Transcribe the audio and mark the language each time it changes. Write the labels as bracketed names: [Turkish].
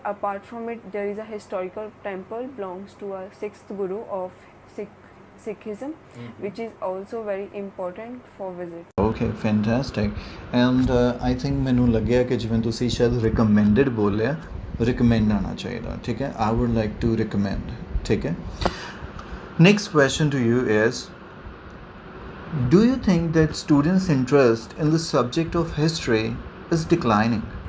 [English] Apart from it, there is a historical temple belongs to a 6th guru of Sikhism, which is also very important for visit. Okay, fantastic. And I think [Punjabi] ਮੈਨੂੰ ਲੱਗਿਆ ਕਿ ਜਿਵੇਂ ਤੁਸੀਂ ਸ਼ਾਇਦ recommended ਬੋਲਿਆ, recommend ਆਉਣਾ ਚਾਹੀਦਾ, ਠੀਕ ਹੈ? [English] I would like to recommend, [Punjabi] ਠੀਕ ਹੈ? [English] Next question to you is, do you think that students' interest in the subject of history is declining?